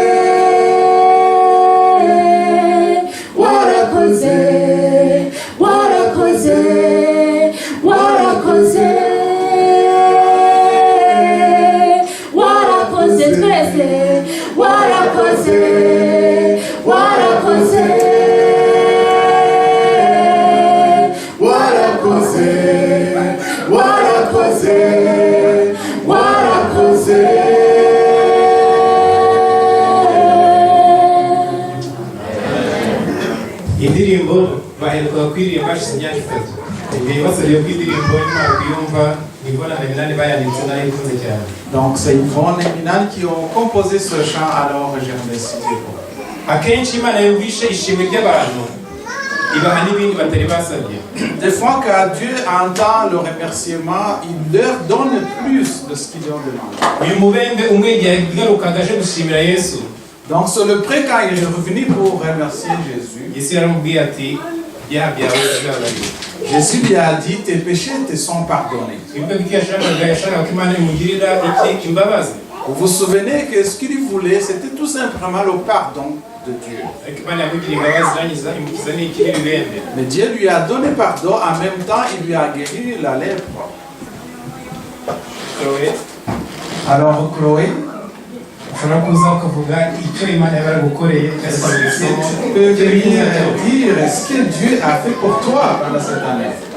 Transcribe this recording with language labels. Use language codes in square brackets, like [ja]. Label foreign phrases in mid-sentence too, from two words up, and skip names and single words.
[rw] warakoze warakoze warakoze warakoze twese warakoze warakoze warakoze warakoze warakoze indirimbo baheruka kuririmba hashize imyaka 3 ibibazo rero kw'indirimbo nyuma kuyumva nibona na Minani bayanditse narayikunze cyane. [fr] Donc c'est Yvonne et Minani qui ont composé ce chant, alors je remercie Dieu pour eux. [rw] Akenshi Imana yumvishe ishimwe ry'abantu ibaha n'ibindi batari basabye. [fr] Des fois, quand Dieu entend le remerciement, il leur donne plus de ce qu'ils ont demandé. [rw] Uyu mubembe umwe yagarukaga aje gushimira Yesu. [fr] Donc sur le pré, quand il est revenu pour remercier Jésus, [rw] Yesu yaramubwiye ati ibyaha byawe birababariwe. [fr] Jésus lui a dit, tes péchés te sont pardonnés. [rw] Ibyo yashakaga ko Imana imugirira iki imbabazi. [fr] Vous vous souvenez que ce qu'il voulait, c'était tout simplement le pardon de Dieu. Mais Dieu lui a donné pardon, en même temps, il lui a guéri la lèpre. Alors, Chloé, tu peux venir dire ce que Dieu a fait pour toi pendant cette année.